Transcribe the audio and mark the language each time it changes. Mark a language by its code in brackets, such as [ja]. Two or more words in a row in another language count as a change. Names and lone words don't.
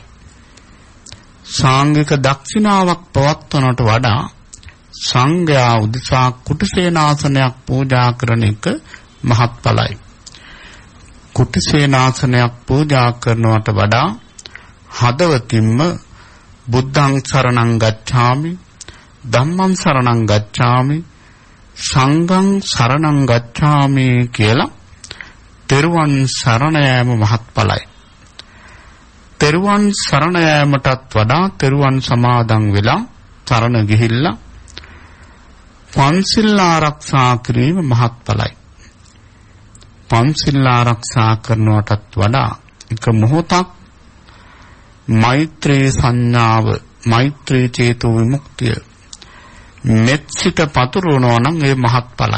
[si] සාංගික දක්ෂිනාවක් පවත්වනට වඩා සංඝයා උදෙසා කුටිසේනාසනයක් පූජා කරන එක මහත්ඵලයි. කුටිසේනාසනයක් පූජා කරනවට වඩා හදවතින්ම [pi] බුද්ධං සරණං ගච්ඡාමි ධම්මං සරණං ගච්ඡාමි සංඝං සරණං ගච්ඡාමි [si] කියලා තෙරුවන් සරණ යාම මහත්ඵලයි. තෙරුවන් සරණ යාමටත් වඩා තෙරුවන් සමාදන් වෙලා සරණ ගිහිල්ලා පන්සිල් ආරක්ෂා කිරීම මහත්ඵලයි. පන්සිල් ආරක්ෂා කරනවටත් වඩා එක මොහොතක් මෛත්‍රී සංඥාව මෛත්‍රී චේතෝ විමුක්තිය මෙත්සිත පතුරවනවා නම් ඒ මහත්ඵලයි.